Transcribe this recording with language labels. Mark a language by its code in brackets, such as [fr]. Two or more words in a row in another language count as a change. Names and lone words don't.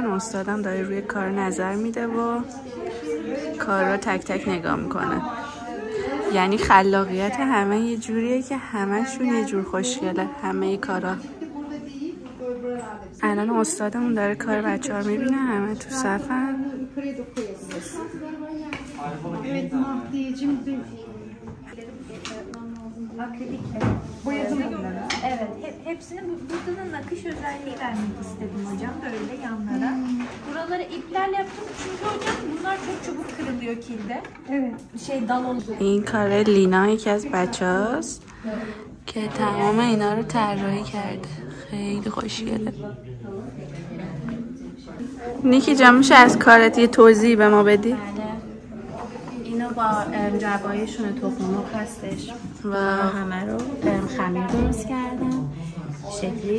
[fa] استادم داره روی کار نظر میده و کار رو تک تک نگاه میکنه. یعنی خلاقیت همه یه جوریه که همه‌شون یه جور خوشگله. همه کارا. الان استادمون داره کار بچه ها رو میبینه. همه تو صفن. [tr] Akrilik boyadım bunları. Evet, hepsini burada da nakış özelliği vermek istedim hocam, böyle yanlara. Buraları iplerle yaptım çünkü hocam bunlar oluyor kilde. Evet. Dal oluyor. [fa] این کار لینا یکی از بچه هاست که تمام اینا رو طراحی کرده. خیلی خوشگله. نیکی جان میشه از کارت یه توضیح به ما بدی؟ اینو با جوایشون تخم مرغ هستش و همه رو خمیر درست کردم شکلی.